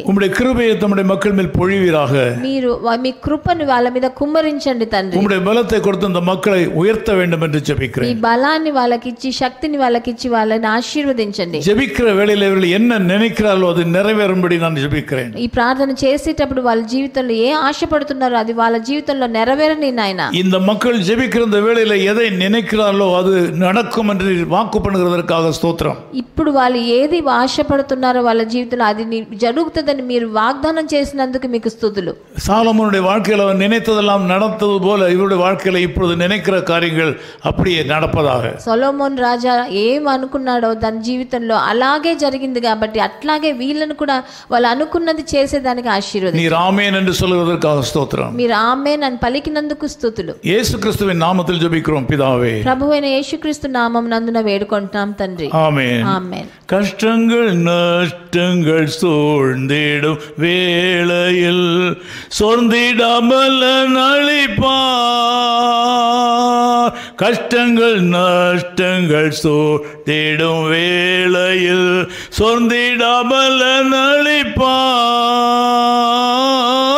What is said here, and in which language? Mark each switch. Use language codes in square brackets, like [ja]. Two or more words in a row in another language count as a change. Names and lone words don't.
[ta] உம்முடைய கிருபையை தம்முடைய மக்கள் மேல் பொழிவீராக. [te] మీరు మీ కృపను వాళ్ళ మీద కుమ్మరించండి తండ్రి. [ta] உம்முடைய பலத்தை கொடுத்து அந்த மக்களை உயர்த்த வேண்டும் என்று ஜெபிக்கிறேன். [te] ఈ బలాన్ని వాళ్ళకిచ్చి శక్తిని వాళ్ళకిచ్చి వాళ్ళని ఆశీర్వదించండి. [ta] ஜெபிக்கிற வேளையில இவர்கள் என்ன நினைக்கிறார்களோ அது நிறைவேறும்படி நான் ஜெபிக்கிறேன். [te] ఈ ప్రార్థన చేసేటప్పుడు వాళ్ళ జీవితంలో ఏ ఆశపడుతున్నారో అది వాళ్ళ జీవితంలో నెరవేరని నాయనా. [ta] இந்த மக்கள் ஜெபிக்கிற இந்த வேளையில எதை நினைக்கிறார்களோ அது நடக்கும் என்று வாக்கு பண்ணுகிறதற்காக ஸ்தோத்திரம். [te] ఇప్పుడు వాళ్ళు ఏది ఆశపడుతున్నారో వాళ్ళ జీవితంలో అది జరుగుతుందని మీరు వాగ్దానం చేసినందుకు మీకు స్తుతులు. [ta] சாலமோனுடைய வாழ்க்கையில் அவன் நினைத்ததெல்லாம் நடந்தது போல இவருடைய வாழ்க்கையில் இப்பொழுது நினைக்கிற காரியங்கள் அப்படியே நடப்பதாக. [te] సొలొమోన్ రాజా ఏం అనుకున్నాడో దాని జీవితంలో అలాగే జరిగింది కాబట్టి అట్లాగే వీళ్ళను కూడా వాళ్ళు అనుకున్నది చేసేదానికి ఆశీర్వదించండి. [ta] நீர் ஆமென் என்று சொல்வதற்காக ஸ்தோத்திரம். [te] మీరు ఆమేన్ అని పలికినందుకు స్తుతులు. [ta] இயேசு கிறிஸ்துவின் நாமத்தில் ஜெபிக்கிறோம் பிதாவே. [te] ప్రభువైన యేసుక్రీస్తు నామం నందున వేడుకుంటున్నాం తండ్రి. [ta] ஆமென். [te] ఆమేన్. [ta] கஷ்டங்கள் நஷ்டங்கள் சூழ்ந்திடும் வேளையில் சொர்ந்திடாமல் அளிப்பார். கஷ்டங்கள் நஷ்டங்கள் சூழ்ந்திடும் வேளையில் சொர்ந்திடாமல் அளிப்பார்.